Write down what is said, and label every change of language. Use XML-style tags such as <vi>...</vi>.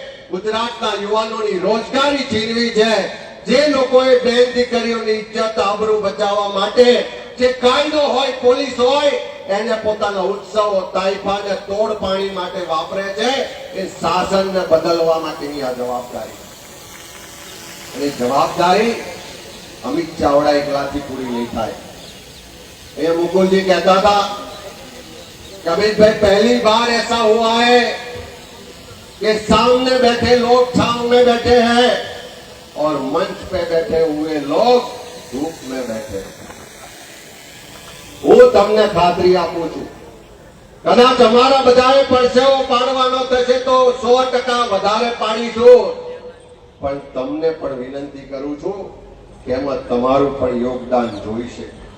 <gu>ગુજરાતના યુવાનોની રોજગારી છીનવી છે, જે લોકોએ બેન દીકરીઓની ઇજ્જત આબરૂ બચાવવા માટે જે કાયદો હોય, પોલીસ હોય, એને પોતાના ઉત્સવો, તાઇફાને તોડ પાણી માટે વાપરે છે, એ શાસનને બદલવા માટેની આ જવાબદારી. અને જવાબદારી अमित चावड़ा एकलाથી पूरी नहीं થાય.</gu> <hi>ये मुकुल जी कहता था कि अमित भाई पहली बार ऐसा हुआ है कि सामने बैठे लोग छांव में बैठे हैं और मंच पे बैठे हुए लोग धूप में बैठे हैं.</hi> <gu>હું તમને ખાતરી આપું છું, કદાચ અમારા બધાએ પરસેવો પાડવાનો થશે તો 100% વધારે પાડીશું, પણ તમને પણ વિનંતી કરું છું કે એમાં તમારું પણ યોગદાન જોઈશે.</gu>